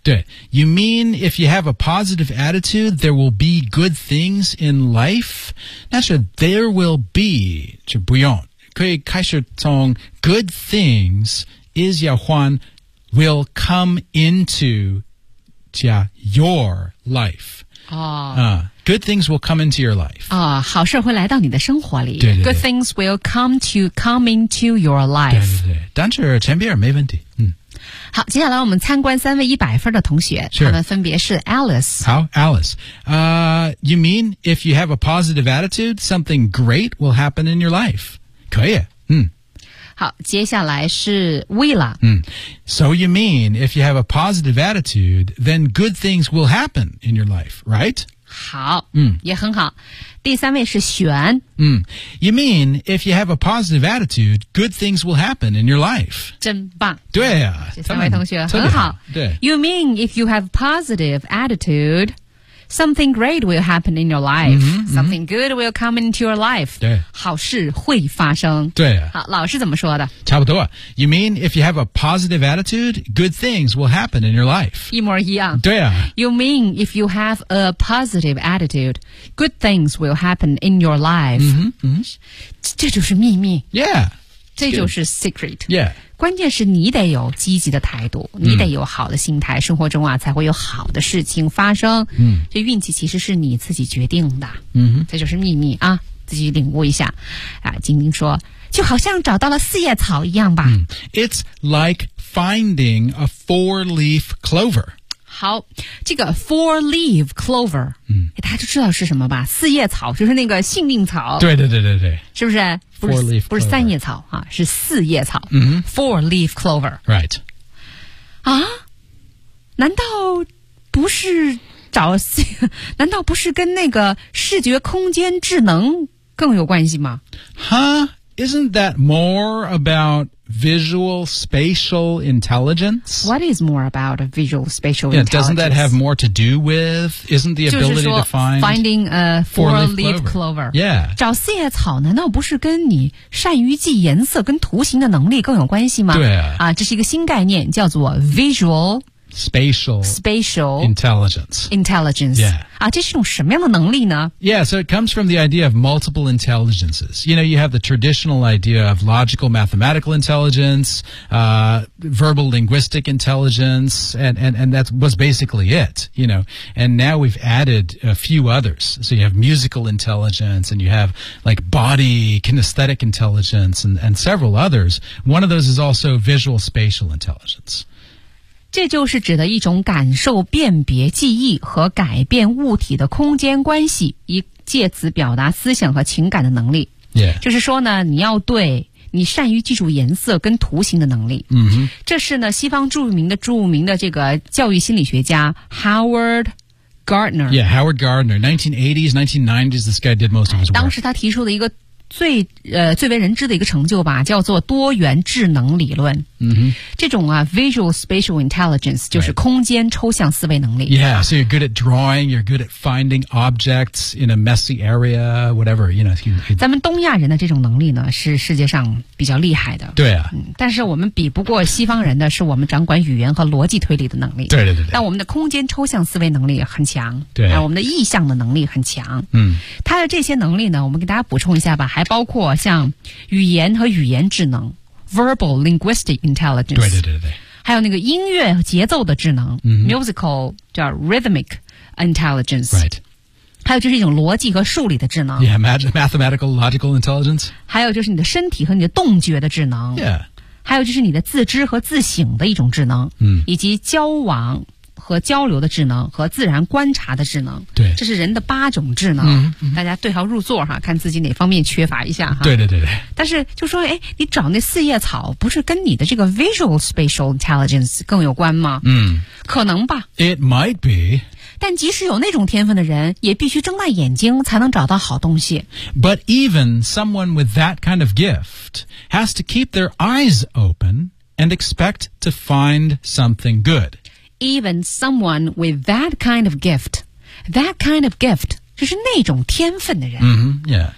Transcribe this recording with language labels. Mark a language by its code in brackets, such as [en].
[en] 对 You mean if you have a positive attitude there will be good things in life [zh] 那是 [en] there will be [zh] 就不用可以开始从 [en] good things is [zh] 要换 [en] will come into [zh] 加 [en] your life 哦、 Good things will come into your life. [zh] 啊、oh, 好事会来到你的生活里。对对对。 [en] Good things will come into your life. [zh] 对对对。但是前边没问题。嗯。好接下来我们参观三位100分的同学。是。他们分别是 Alice。好 ,Alice。 [en] You mean if you have a positive attitude, something great will happen in your life. [zh] 可以。嗯。好接下来是 Willa。嗯。 [en] So you mean if you have a positive attitude, then good things will happen in your life, right? [zh] 好、嗯、也很好。第三位是璇、嗯。 [en] You mean, if you have a positive attitude, good things will happen in your life. [zh] 真棒。对啊。这三位同学很好。对。 [en] You mean, if you have a positive attitude, something great will happen in your life.、嗯、 something good will come into your life. [zh] 对。好事会发生。对啊。好老师怎么说的差不多。 [en] You mean, if you have a positive attitude, good things will happen in your life. [zh] 一模一样。对啊。 [en] You mean, if you have a positive attitude, good things will happen in your life. 嗯 [zh] 嗯。这就是秘密。 [en] Yeah. [zh] 这就是 secret. [en] Yeah. [zh] 关键是你得有积极的态度你得有好的心态、嗯、生活中啊才会有好的事情发生、嗯、这运气其实是你自己决定的、嗯、这就是秘密啊自己领悟一下啊，晶晶说就好像找到了四叶草一样吧、 [en] 嗯、It's like finding a four-leaf clover [zh] 好这个 four-leaf clover、嗯、大家就知道是什么吧四叶草就是那个幸运草对对对对对是不是 [en] Four-leaf clover. [zh] 不是三叶草、啊、是四叶草、 mm-hmm. [en] Four-leaf clover Right [zh] 啊难道不是找难道不是跟那个视觉空间智能更有关系吗 [en] Huh? Isn't that more about visual spatial intelligence? What is more about visual spatial intelligence? Yeah, doesn't that have more to do with isn't the ability to find finding a four-leaf clover? Yeah. [zh] 找四叶草难道不是跟你善于记颜色跟图形的能力更有关系吗？对啊，这是一个新概念，叫做 visual [en] spatial intelligence. Yeah. [zh] 啊，这是一种什么样的能力呢？ [en] Yeah, so it comes from the idea of multiple intelligences. You know, you have the traditional idea of logical mathematical intelligence, verbal linguistic intelligence, and that was basically it, you know. And now we've added a few others. So you have musical intelligence, and you have like body kinesthetic intelligence, and several others. One of those is also visual spatial intelligence. [zh] 这就是指的一种感受、辨别、记忆和改变物体的空间关系，以借此表达思想和情感的能力。 [en] Yeah. [zh] 就是说呢，你要对你善于记住颜色跟图形的能力。嗯哼，这是呢西方著名的这个教育心理学家 Howard Gardner。 [en] Yeah, Howard Gardner, 1980s, 1990s, this guy did most of his work. [zh] 当时他提出的一个最为人知的一个成就吧叫做多元智能理论、 mm-hmm. 这种啊 [en] visual spatial intelligence [zh] 就是空间抽象思维能力、 [en] right. Yeah, so you're good at drawing you're good at finding objects in a messy area whatever you know, [zh] 咱们东亚人的这种能力呢是世界上比较厉害的对啊、但是我们比不过西方人的是我们掌管语言和逻辑推理的能力对对 对, 对但我们的空间抽象思维能力很强对、啊、我们的意象的能力很强嗯，它的这些能力呢我们给大家补充一下吧还包括像语言和语言智能 [en] verbal linguistic intelligence [zh] 对对对对还有那个音乐节奏的智能、 mm-hmm. [en] musical 叫 rhythmic intelligence、 right. [zh] 还有就是一种逻辑和数理的智能 [en] yeah, mathematical logical intelligence [zh] 还有就是你的身体和你的动觉的智能、 [en] yeah. [zh] 还有就是你的自知和自省的一种智能、 mm. 以及交往和交流的智能和自然观察的智能，对，这是人的八种智能。大家对号入座哈，看自己哪方面缺乏一下哈。对对对对。但是就说，哎，你找那四叶草，不是跟你的这个 [en] visual spatial intelligence [zh] 更有关吗？嗯，可能吧。 [en] It might be。 [zh] 但即使有那种天分的人，也必须睁大眼睛才能找到好东西。 [en] But even someone with that kind of gift has to keep their eyes open and expect to find something good. Even someone with that kind of gift, that kind of gift, [zh] 就是那种天分的人。 [en] Mm-hmm, yeah.